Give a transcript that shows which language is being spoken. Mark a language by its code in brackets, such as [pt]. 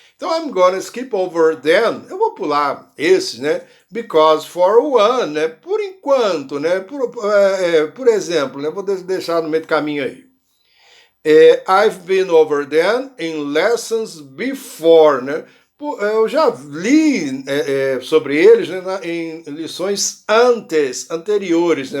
[pt] Então, [en] I'm gonna skip over them, [pt] eu vou pular esses, né? [en] Because, for one, [pt] né? Por enquanto, né? Por exemplo, né? Vou deixar no meio do caminho aí. [en] I've been over them in lessons before, [pt] né? Eu já li sobre eles, né, em lições anteriores, né?